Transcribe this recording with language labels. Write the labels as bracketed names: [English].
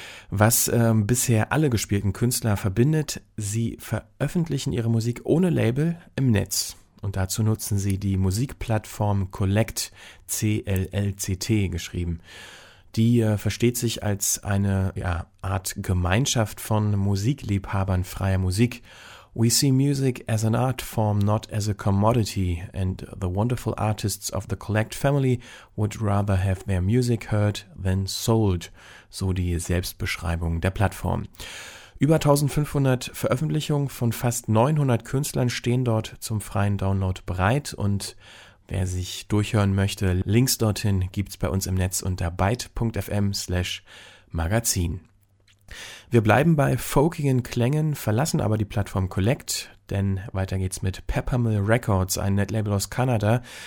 [German] Was bisher alle gespielten Künstler verbindet, sie veröffentlichen ihre Musik ohne Label im Netz. Und dazu nutzen sie die Musikplattform Collect, C-L-L-C-T geschrieben. Die versteht sich als eine Art Gemeinschaft von Musikliebhabern freier Musik. [English] We see music as an art form, not as a commodity, and the wonderful artists of the Collect family would rather have their music heard than sold, [German] so die Selbstbeschreibung der Plattform. Über 1500 Veröffentlichungen von fast 900 Künstlern stehen dort zum freien Download bereit und wer sich durchhören möchte, Links dorthin gibt's bei uns im Netz unter byte.fm/magazin. Wir bleiben bei folkigen Klängen, verlassen aber die Plattform Collect, denn weiter geht's mit Peppermill Records, ein Netlabel aus Kanada.